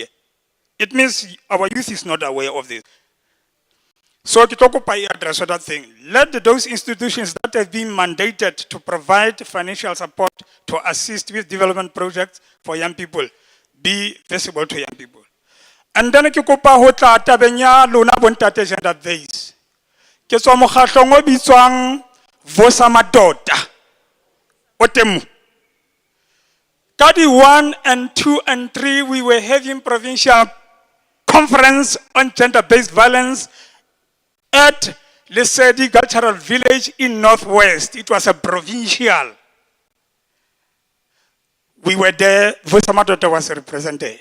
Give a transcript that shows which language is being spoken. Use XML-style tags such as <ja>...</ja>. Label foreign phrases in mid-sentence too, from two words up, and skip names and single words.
<en>It means our youth is not aware of this. So to talk about address that thing, let those institutions that have been mandated to provide financial support to assist with development projects for young people be visible to young people.</en> <st>And then ke kopa ho tla tabeng ya lona bontate</st> <en>gender base.</en> <st>Ke tswa mokgahlong o bitswang Vosa Madoda. O teng.</st> <en>Kadi 1 and 2 and 3 we were having provincial conference on gender-based violence at Lesedi Cultural Village in Northwest. It was a provincial. We were there, Vosamadota was represented.</en>